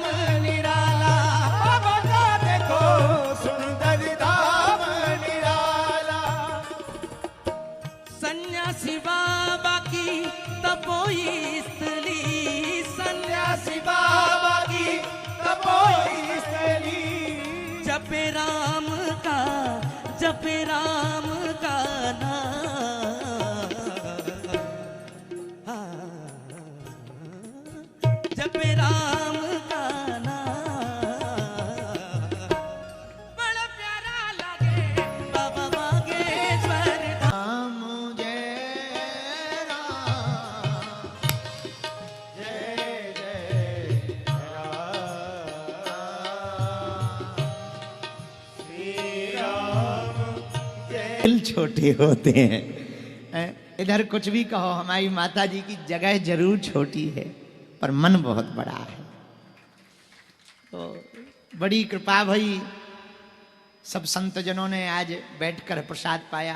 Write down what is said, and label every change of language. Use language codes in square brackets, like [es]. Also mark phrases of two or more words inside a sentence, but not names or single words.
[hi] निराला बाबा का देखो, सुंदर धाम निराला। सन्यासी बाबा की तपोई स्थली, सन्यासी बाबा की तपोई स्थली, जपे राम का नाम, जपे राम का नाम, बड़ा प्यारा लगे बाबा बागेश्वर धाम। राम जय राम, जय जय राम, श्री राम जय। दिल छोटे होते हैं। इधर कुछ भी कहो, हमारी माता जी की जगह जरूर छोटी है पर मन बहुत बड़ा है। तो बड़ी कृपा भई, सब संत जनों ने आज बैठकर प्रसाद पाया।